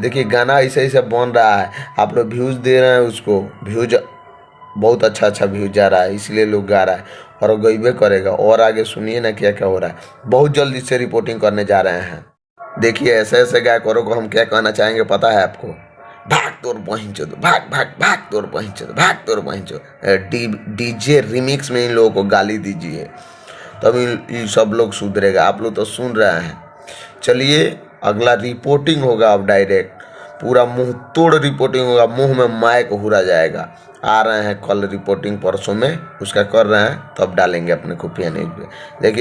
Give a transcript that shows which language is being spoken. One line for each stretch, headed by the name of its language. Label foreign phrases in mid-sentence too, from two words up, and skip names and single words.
Hindi: देखिए गाना ऐसे ऐसे बन रहा है, आप लोग व्यूज़ दे रहे हैं उसको, व्यूज बहुत अच्छा व्यूज जा रहा है, इसलिए लोग गा रहा है और गईबे करेगा। और आगे सुनिए ना क्या क्या हो रहा है। बहुत जल्द इससे रिपोर्टिंग करने जा रहे हैं। देखिए ऐसे ऐसे गायकों को हम क्या कहना चाहेंगे पता है आपको? भाग तोर बहिन चो, भाग भाग भाग तोर बहिन चो, भाग तोर बहिन चो।
English: DJ remix
Hindi: में इन लोगों को गाली दीजिए, तब ये सब लोग सुधरेगा। आप लोग तो सुन रहे हैं। चलिए अगला रिपोर्टिंग होगा, अब डायरेक्ट पूरा मुंह तोड़ रिपोर्टिंग होगा, मुंह में माइक हुरा जाएगा। आ रहे हैं कल रिपोर्टिंग, परसों में उसका कर रहे हैं, तब डालेंगे अपने खुफिया न्यूज पे।